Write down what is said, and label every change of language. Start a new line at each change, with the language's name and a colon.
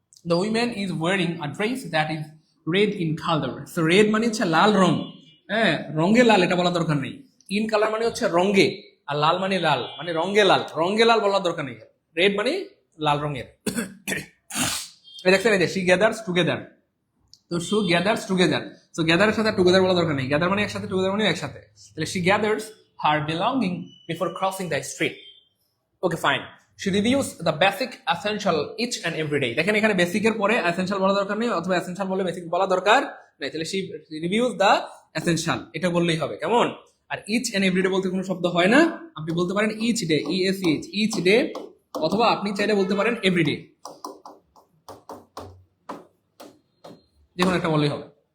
English: The woman is wearing a dress that is red in color.
Bangla: So red মানে হচ্ছে লাল রং, হ্যাঁ রঙে লাল, এটা বলা দরকার নেই। ইন কালার মানে হচ্ছে রঙে, আর লাল মানে লাল, মানে রঙে লাল, রঙে লাল বলার দরকার নেই। রেড মানে লাল রঙের। এই দেখছেন এই যে
English: she gathers together,
Bangla: তো she gathers together, so gather এর সাথে together বলা দরকার নেই। gather মানে একসাথে, together মানে একসাথে।
English: তাহলে she gathers her belonging before crossing the street. Okay, fine. She reviews the basic essential each and every day.
Bangla: দেখেন এখানে বেসিক এর পরে এসেনশিয়াল বলা দরকার নেই, অথবা এসেনশিয়াল বলে বেসিক বলা দরকার নেই। তাহলে
English: she reviews the essential,
Bangla: এটা বললেই হবে। কেমন? আর
English: each and every day
Bangla: বলতে কোনো শব্দ হয় না, আপনি বলতে পারেন each day, EACH, each day, অথবা আপনি চাইলে বলতে পারেন every day, যে কোনো একটা বললেই হবে।